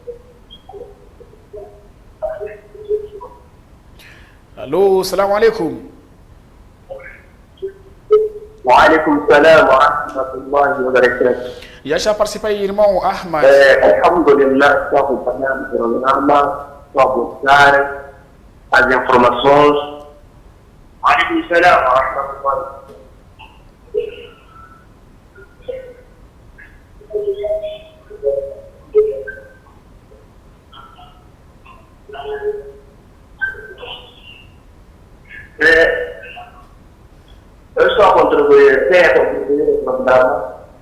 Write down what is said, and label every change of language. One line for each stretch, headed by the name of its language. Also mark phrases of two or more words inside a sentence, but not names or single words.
Arabic: Alô, سلام عليكم. عليكم السلام ورحمة الله وبركاته.
Portuguese: Já participa aí, irmão Ahmad. Alhamdulillah, estou acompanhando o programa, estou a buscar as informações.
Arabic: عليكم السلام ورحمة الله.
Portuguese: Eu estou a contribuir no programa